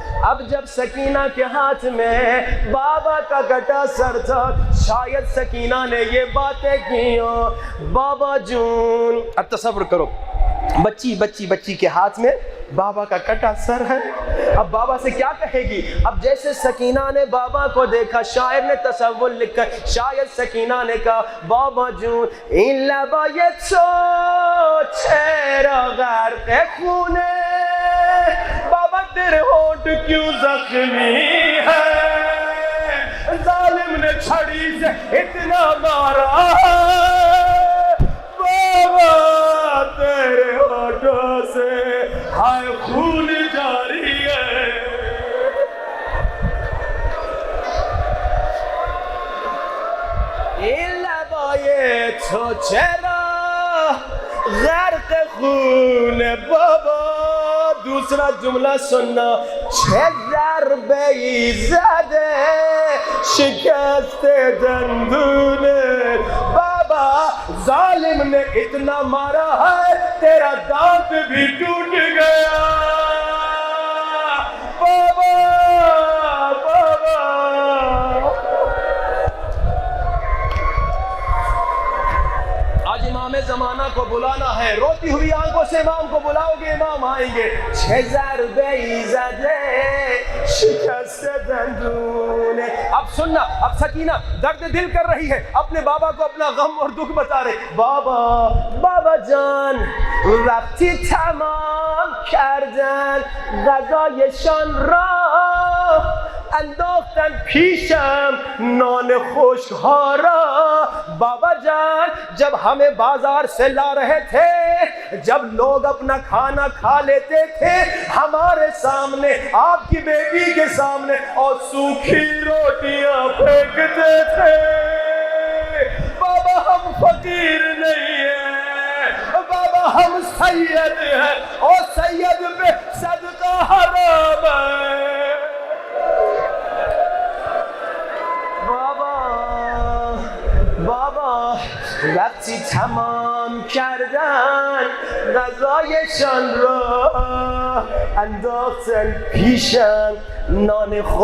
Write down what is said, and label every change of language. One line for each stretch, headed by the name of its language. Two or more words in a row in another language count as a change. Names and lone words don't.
Urdu: اب جب سکینہ کے ہاتھ میں بابا کا کٹا سر تھا، شاید سکینہ نے یہ باتیں کی ہوں،
Persian: بابا جون۔
Urdu: اب تصور کرو بچی کے ہاتھ میں بابا کا کٹا سر ہے، اب بابا سے کیا کہے گی؟ اب جیسے سکینہ نے بابا کو دیکھا، شاعر نے تصور لکھا، شاید سکینہ نے کہا
Persian: بابا جون این لبای تو چرا غرق خونے،
Urdu: بابا تیرے ہونٹ کیوں زخمی ہے، ظالم نے چھڑی سے اتنا مارا ہے، بابا تیرے ہونٹوں سے ہائے خون جاری ہے۔
Persian: این لبای تو چرا غرق خون، بابا
Urdu: دوسرا جملہ سننا،
Persian: چه ضربه ای زده شکست دندونه،
Urdu: بابا ظالم نے اتنا مارا ہے تیرا دانت بھی ٹوٹ گیا، بابا بابا۔ آج امام زمانہ کو بلانا ہے، روتی ہوئی آنکھوں سے امام کو بلاؤ گے، امام آئیں گے۔
Persian: چه ضربه ای زده شکست دندونه۔
Urdu: اب سننا، اب سکینہ درد دل کر رہی ہے، اپنے بابا کو اپنا غم اور دکھ بتا رہے،
Persian: بابا جان وقتی تمام کردن غذایشان را انداختن پیشم نان خشک ها را،
Urdu: بابا جان جب ہمیں بازار سے لا رہے تھے، جب لوگ اپنا کھانا کھا لیتے تھے ہمارے سامنے، آپ کی بیٹی کے سامنے، اور سوکھی روٹیاں پھینکتے تھے، بابا ہم فقیر نہیں ہیں، بابا ہم سید ہیں، اور سید پہ صدقہ حرام ہے،
Persian: بابا وقتی تمام کردن غذایشان را انداختن پیشم نان خود